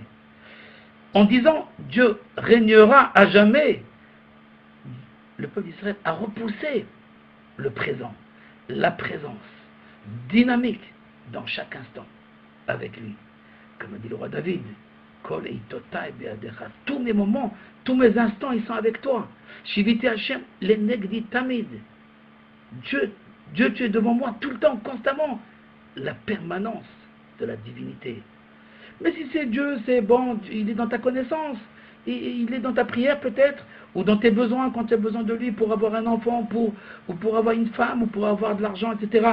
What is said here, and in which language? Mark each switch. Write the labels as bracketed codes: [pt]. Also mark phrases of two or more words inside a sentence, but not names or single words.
[fr] En disant Dieu régnera à jamais, le peuple d'Israël a repoussé le présent, la présence dynamique dans chaque instant avec lui. Comme dit le roi David, tous mes moments, tous mes instants, ils sont avec toi. [he] שויתי השם לנגדי תמיד. [fr] Dieu, tu es devant moi tout le temps, constamment. La permanence de la divinité. Mais si c'est Dieu, c'est bon, il est dans ta connaissance, il est dans ta prière peut-être, ou dans tes besoins, quand tu as besoin de lui pour avoir un enfant, ou pour avoir une femme, ou pour avoir de l'argent, etc.